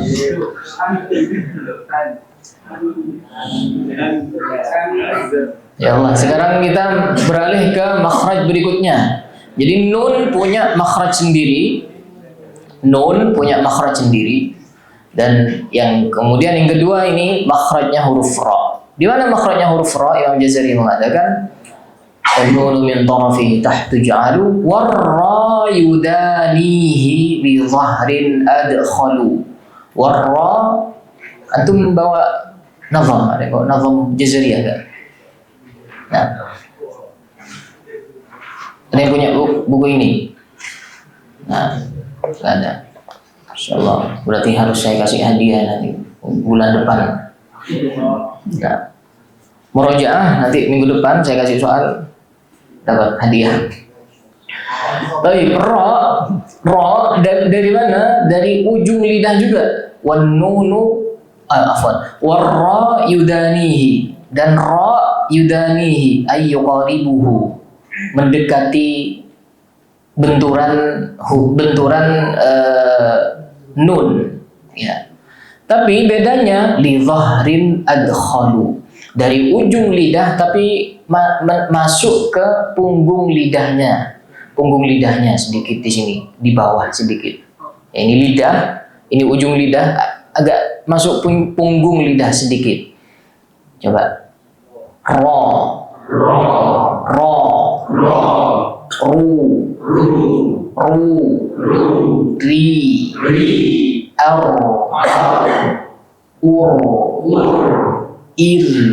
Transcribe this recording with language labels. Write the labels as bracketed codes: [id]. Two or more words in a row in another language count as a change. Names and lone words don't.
[ar] يا الله, [id] sekarang kita beralih ke makhraj berikutnya. Jadi nun punya makhraj sendiri. Nun punya makhraj sendiri. Dan yang kemudian yang kedua ini makhrajnya huruf ra. Di mana makhrajnya huruf ra? [ar] Imam Jazari mengatakan النون من طرفه تحت اجعلوا والرا يدانيه بظهر أدخلوا. [id] War-ra, antum bawa nazam, ada bawa nazam Jazari enggak? Nah, ada yang punya buku ini? Nah, nggak ada. Insyaallah, berarti harus saya kasih hadiah nanti bulan depan. Nah, murojaah nanti minggu depan saya kasih soal, dapat hadiah. Baik, ra dari mana? Dari ujung lidah juga. [ar] والنون والرا يدانيه, dan را يدانيه أي يقاربه, [id] mendekati benturan nun, ya. Tapi bedanya [ar] لظهر أدخلوا, [id] dari ujung lidah tapi masuk ke punggung lidahnya sedikit di sini, di bawah sedikit. Ya, ini lidah, ini ujung lidah agak masuk punggung lidah sedikit. Coba ro ru ri ar ur ir.